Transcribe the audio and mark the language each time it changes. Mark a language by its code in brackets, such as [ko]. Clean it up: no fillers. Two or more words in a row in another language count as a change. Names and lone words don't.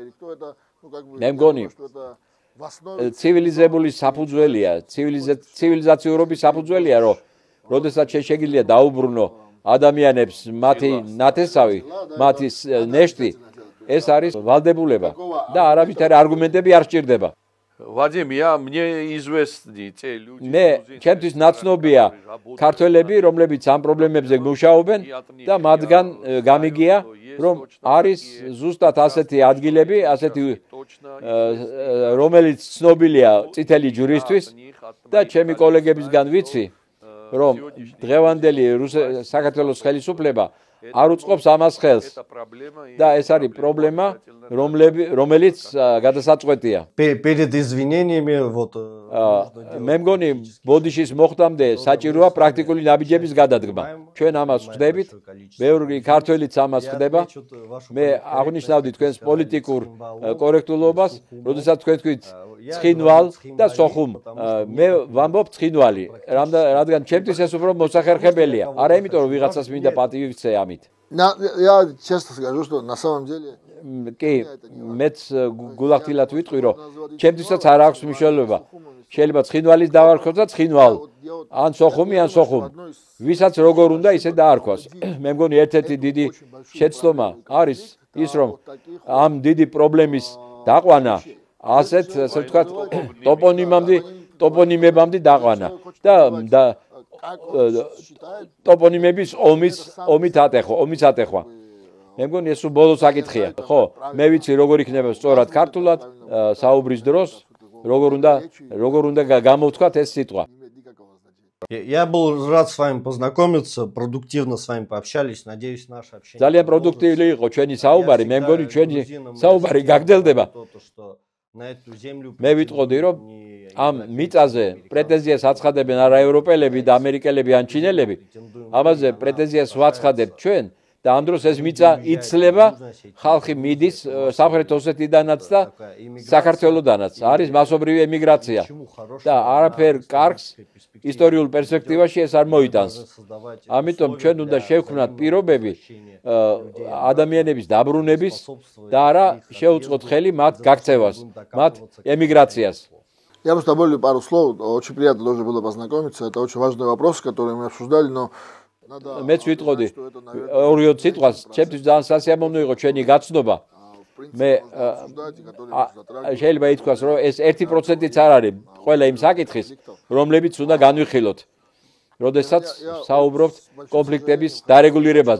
[ka] მე მგონი ცივილიზებული საფუძველია, ცივილიზაციურობის საფუძველია, რომ როდესაც შეგვიძლია დაუბრუნო ადამიანებს მათი ნათესავი, მათი ნეშტი, ეს არის ვალდებულება და არავითარი არგუმენტები არ სჭირდება. [ru] Владимир, мне известны те люди. [ka] მე ჩემთვის ნაცნობია ქართველები, რომლებიც ამ პრობლემებზე მუშაობენ და მათგან გამიგია, რომ არის ზუსტად ასეთი ადგილები, ასეთი რომელიც ცნობილია წითელი ჯვრისთვის და ჩემი კოლეგებისგან ვიცი, რომ დღევანდელი საქართველოს ხელისუფლება არ უწყობს ამას ხელს და ეს არის პრობლემა, რომელიც გადასაწყვეტია. [ru] Перед извинениями вот [ka] მე მგონი ბოდიშის მოხდამდე საჭიროა პრაქტიკული ნაბიჯების გადადგმა. ჩვენ ამას ვხდებით, ბევრი ქართველიც ამას ხდება. მე აღნიშნავდი თქვენს პოლიტიკურ კორექტულობას, როდესაც თქვენ თქვით ცხინვალ და სოხუმ. მე ვამბობ ცხინვალი, რადგან ჩემთვის ეს უფრო მოსახერხებელია. არა იმიტომ რომ ვიღაცას მინდა პატივი ვცე ამით. [ru] Я честно скажу, что на самом деле [ka] კი, მეც გულახდილად ვიტყვი, რომ ჩემთვისაც არ აქვს მნიშვნელობა. შეიძლება ცხინვალის დავარქვათ და ცხინვალ, ან სოხუმი, ან სოხუმ. ვისაც როგორ უნდა ისე დაარქვას. მე მგონი ერთ-ერთი დიდი შეცდომა არის ის, რომ ამ დიდი პრობლემის დაყვანა ასეთ, ასე ვთქვათ, ტოპონიმებამდე დაყვანა და ტოპონიმების ომით ატეხვა. მე მგონი ეს ბოლო საკითხია. ხო, მე ვიცი როგორ იქნება სწორად ქართულად საუბრის დროს, როგორ უნდა გამოვთქვათ ეს სიტყვა. [ru] Я был рад с вами познакомиться, продуктивно с вами пообщались, надеюсь, наше общение. [ka] ძალიან პროდუქტიული იყო ჩვენი საუბარი, მე მგონი ჩვენი საუბარი გაგრძელდება. მე ვიტყოდი, რომ ამ მიწაზე პრეტენზიას აცხადებენ არა ევროპელები და ამერიკელები ან ჩინელები, ამაზე პრეტენზიას ვაცხადებთ ჩვენ და ამ დროს ეს მიწა იცლება, ხალხი მიდის სამხრეთ ოსეთიდანაც და საქართველოდანაც, არის მასობრივი ემიგრაცია და არაფერ კარგს ისტორიულ პერსპექტივაში ეს არ მოიტანს. ამიტომ ჩვენ უნდა შევქმნათ პირობები ადამიანების დაბრუნების და არა შეუწყოთ xeli მათ გაქცევას, მათ ემიგრაციას. [ru] Я просто добавлю пару слов. Очень приятно тоже было познакомиться. Это очень важный вопрос, который мы обсуждали, но [ka] მეც ვიტყოდი ორიო სიტყვას, ჩემთვის ძალიან სასიამოვნო იყო ჩვენი გაცნობა. მე შეიძლება ითქვას, რომ ეს 1%-იც არ არის ყველა იმ საკითხის, რომლებიც უნდა განვიხილოთ. როდესაც საუბრობთ კონფლიქტების დარეგულირებაზე.